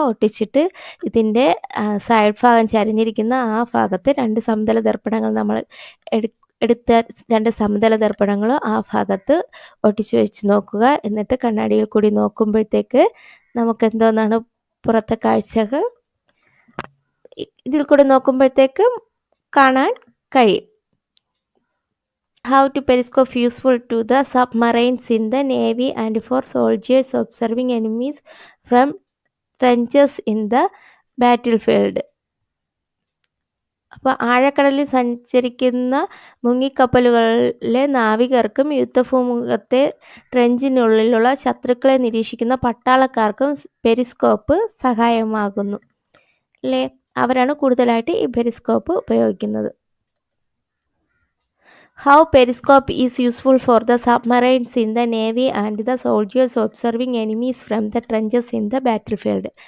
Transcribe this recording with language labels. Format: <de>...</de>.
<ml>ഒട്ടിച്ചിട്ട് ഇതിൻ്റെ സൈഡ് ഭാഗം ചരിഞ്ഞിരിക്കുന്ന ആ ഭാഗത്ത് 2 സമതല ദർപ്പണങ്ങൾ നമ്മൾ എടുത്ത 2 സമതല ദർപ്പണങ്ങളും ആ ഭാഗത്ത് ഒട്ടിച്ചു വെച്ച് നോക്കുക. എന്നിട്ട് കണ്ണാടിയിൽ കൂടി നോക്കുമ്പോഴത്തേക്ക് നമുക്ക് എന്തോന്നാണ് പുറത്തെ കാഴ്ചകൾ ഇതിൽ കൂടി നോക്കുമ്പോഴത്തേക്ക് കാണാൻ കഴിയും.</ml> <en>How to periscope useful to the submarines in the Navy and for soldiers observing enemies from trenches in the battlefield.</en> <ml>അപ്പോൾ ആഴക്കടലിൽ സഞ്ചരിക്കുന്ന മുങ്ങിക്കപ്പലുകളിലെ നാവികർക്കും യുദ്ധഭൂമുഖത്തെ ട്രെഞ്ചിനുള്ളിലുള്ള ശത്രുക്കളെ നിരീക്ഷിക്കുന്ന പട്ടാളക്കാർക്കും പെരിസ്കോപ്പ് സഹായമാകുന്നു അല്ലേ? അവരാണ് കൂടുതലായിട്ട് ഈ പെരിസ്കോപ്പ് ഉപയോഗിക്കുന്നത്.</ml> <en>How periscope is useful for the submarines in the Navy and the soldiers observing enemies from the trenches in the battlefield.</en>